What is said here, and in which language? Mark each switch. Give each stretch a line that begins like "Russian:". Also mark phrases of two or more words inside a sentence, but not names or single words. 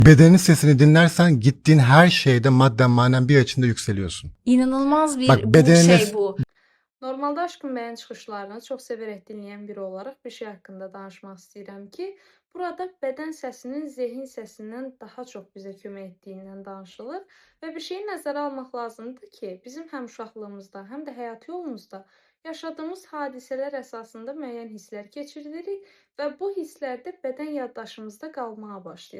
Turkish: Bedenin sesini dinlersen gittiğin her şeyde madden manen bir açında yükseliyorsun. İnanılmaz Bak bir bedeniniz bu.
Azerbaijani: Normalde Aşkın Bəyan çıxışlarını çox sevərək dinləyən biri olaraq bir şey haqqında danışmaq istəyirəm ki, burada bədən səsinin zehin səsindən daha çox bizə kömək etdiyindən danışılır və bir şeyi nəzərə almaq lazımdır ki, bizim həm uşaqlığımızda, həm də həyat yolumuzda yaşadığımız hadisələr əsasında müəyyən hisslər keçiririk və bu hisslər də bədən yaddaşımızda qalmağa başlayır.